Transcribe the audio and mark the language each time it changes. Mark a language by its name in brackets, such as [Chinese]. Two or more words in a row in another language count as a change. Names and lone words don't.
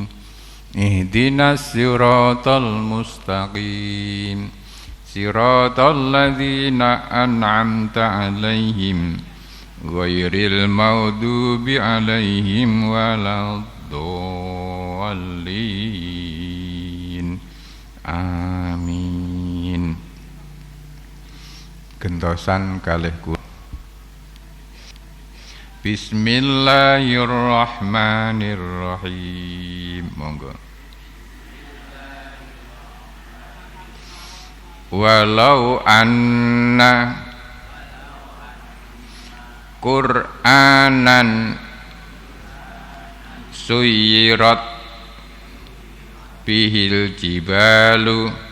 [Arabic] اهدنا الصراط المستقيم. صراط الذين أنعمت عليهم غير المغضوب عليهم ولا الضالين. [Javanese] Amin. Gentosan kalih kula. [Arabic] بسم الله الرحمن الرحيم. [Javanese] Monggo. [Arabic] ولو أن قرآنا سيرت به الجبال